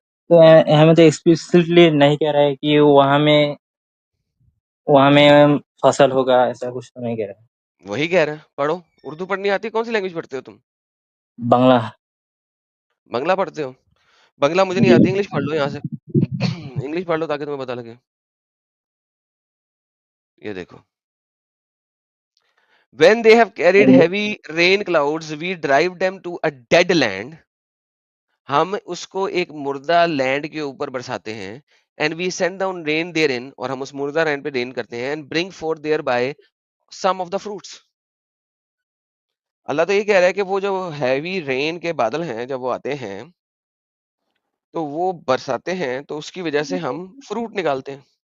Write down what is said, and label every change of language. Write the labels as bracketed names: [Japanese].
[Hindi] तो हमें तो एक्सप्लिसिटली नहीं कह रहा है कि वहाँ में फसल होगा, ऐसा कुछ तो नहीं कह रहा है। वही कह रहे हैं, पढ़ो। उर्दू पढ़नी आती है? कौन सी लैंग्वेज पढ़ते हो तुम? बंगला। बंगला पढ़ते हो? बंगला मुझे नहीं जी। आती, इंग्लिश पढ़ लो यहाँ से। इंग्लिश पढ़ लो ताकि तुम्हें पता लगे। ये देखो, [English] when they have carried heavy rain clouds we drive them to a dead land, [Hindi] हम उसको एक मुर्दा लैंड के ऊपर बरसाते हैं। [English] and we send down rain therein, [Hindi] और हम उस मुर्दा लैंड पे रेन करते हैं। [English] And bring forth thereby some of the fruits. [Hindi] अल्लाह तो ये कह रहा है कि वो जो हैवी रेन के बादल हैं जब वो आते हैं तो वो बरसाते हैं, तो उसकी वजह से हम फ्रूट निकालते हैं।